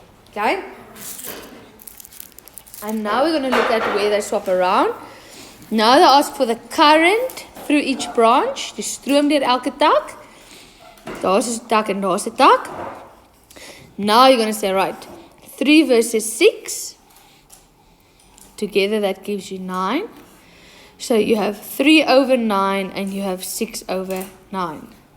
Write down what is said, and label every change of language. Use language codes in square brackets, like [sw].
[en] Okay. And now we're going to look at where they swap around. Now they ask for the current through each branch. [af] Die stroom deur elke tak. Daar's 'n tak en daar's 'n tak. [en] Now you're going to say, right, 3 versus 6. Together that gives you 9. So you have 3 over 9 and you have 6 over 9.